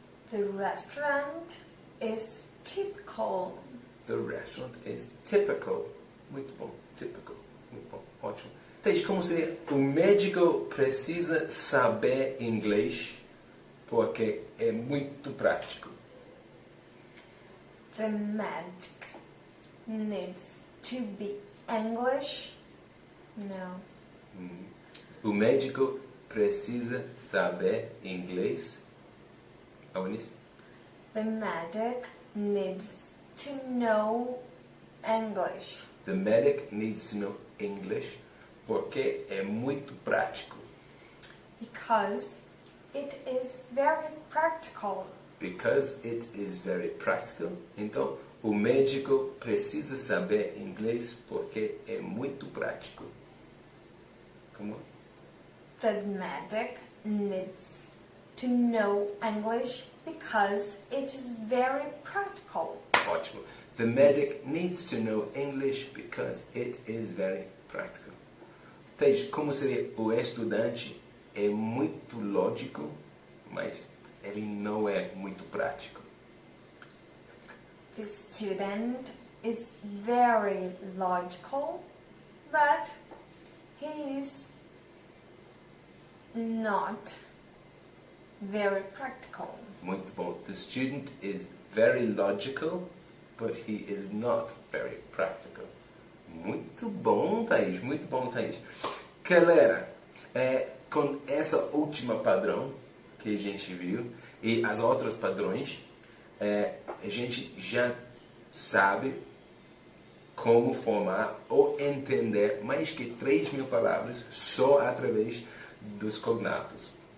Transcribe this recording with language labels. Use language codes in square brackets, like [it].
[en] The restaurant is typical. The restaurant is typical. [pt] Muito bom. Typical. Muito bom. Ótimo. Thays, como seria? O médico precisa saber inglês porque é muito prático. [en] The medic needs to be English. No. [pt] O médico precisa saber inglês. Ao início. [en] The medic needs to know English. The medic needs to know English [pt] porque é muito prático. [en] Because it is very practical. Because it is very practical. [pt] Então, o médico precisa saber inglês porque é muito prático. Como? [en] The medic needs to know English because it is very practical. [pt] Ótimo. [en] The medic needs to know English because it is very practical. [pt] Thays, como seria? O estudante é muito lógico, mas ele não é muito prático. [en] The student is very logical, but he is not very practical. [pt] Muito bom. [en] The student is very logical, but he is not very practical. [pt] Muito bom, Thays. Muito bom, Thays. Galera, com essa última padrão que a gente viu e as outras padrões, a gente já sabe como formar ou entender mais que 3.000 palavras só através dos cognatos.